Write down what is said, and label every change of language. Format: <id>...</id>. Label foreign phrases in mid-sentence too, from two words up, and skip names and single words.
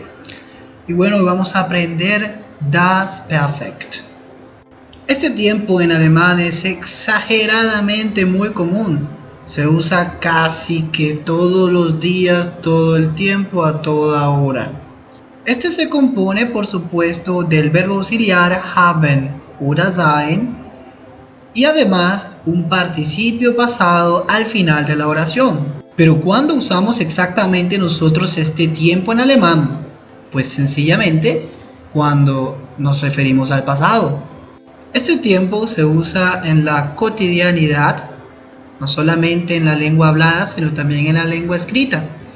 <es>Y bueno, hoy vamos a aprender</es> <de>Das Perfekt.</de> <es>Este tiempo en alemán es exageradamente muy común. Se usa casi que todos los días, todo el tiempo, a toda hora. Este se compone, por supuesto, del verbo auxiliar</es> <de>haben oder sein</de> <es>y además un participio pasado al final de la oración. Pero ¿cuándo usamos exactamente nosotros este tiempo en alemán? Pues sencillamente cuando nos referimos al pasado. Este tiempo se usa en la cotidianidad, no solamente en la lengua hablada, sino también en la lengua escrita.</es>